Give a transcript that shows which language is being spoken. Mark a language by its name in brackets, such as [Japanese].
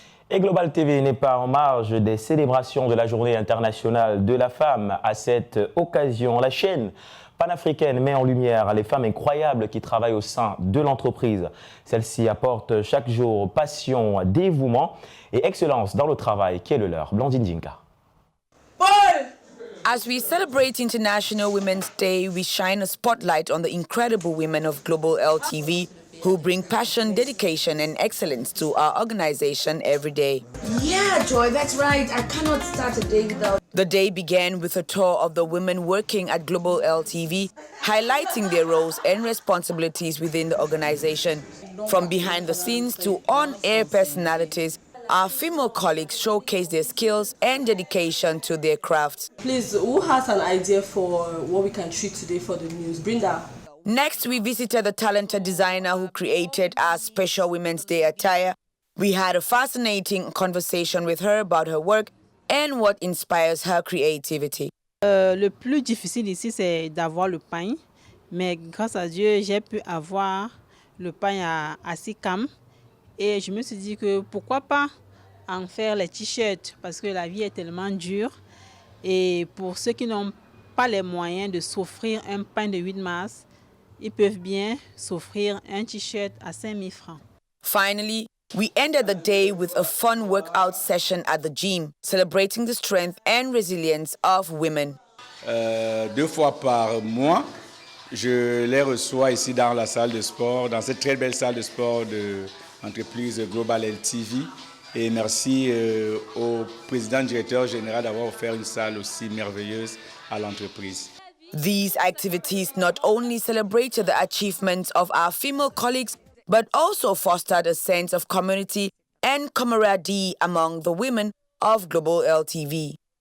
[French] Et Global TV n'est pas en marge des célébrations de la Journée internationale de la femme. À cette occasion, la chaîne panafricaine met en lumière les femmes incroyables qui travaillent au sein de l'entreprise. Celle-ci apporte chaque jour passion, dévouement et excellence dans le travail qui est le leur. Blandine Djinka. [English] As we celebrate International Women's Day, we shine a spotlight on the incredible women of Global LTV who bring passion, dedication and excellence to our organization every day. Yeah, Joy, that's right. I cannot start a day without... The day began with a tour of the women working at Global LTV, highlighting their roles and responsibilities within the organization. From behind the scenes to on-air personalities, our female colleagues showcase their skills and dedication to their crafts. Please, who has an idea for what we can treat today for the news? Brenda. Next, we visited the talented designer who created our special Women's Day attire. We had a fascinating conversation with her about her work and what inspires her creativity. [French] Le plus difficile ici, c'est d'avoir le pain. Mais grâce à Dieu, j'ai pu avoir le pain à 6 cam. Et je me suis dit que pourquoi pas en faire les t-shirts parce que la vie est tellement dure. Et pour ceux qui n'ont pas les moyens de s'offrir un pain de 8 mars, ils peuvent bien s'offrir un t-shirt à 5 000 francs. [English] Finally, we ended the day with a fun workout session at the gym, celebrating the strength and resilience of women. [French] 2 fois par mois, je les reçois ici dans la salle de sport, dans cette très belle salle de sport de l'entreprise Global LTV. Et merci au président directeur général d'avoir offert une salle aussi merveilleuse à l'entreprise. [English] These activities not only celebrated the achievements of our female colleagues, but also fostered a sense of community and camaraderie among the women of Global LTV.